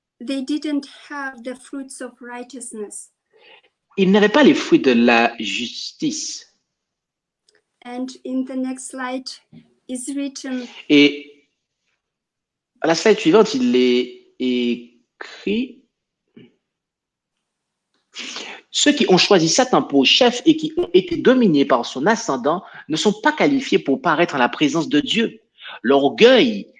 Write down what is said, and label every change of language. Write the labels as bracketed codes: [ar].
[en] They didn't have the fruits of righteousness. [fr] Ils n'avaient pas les fruits de la justice. [en] And in the next slide is written, [fr] Et à la slide suivante, il est écrit: ceux qui ont choisi Satan pour chef et qui ont été dominés par son ascendant ne sont pas qualifiés pour paraître en la présence de Dieu. L'orgueil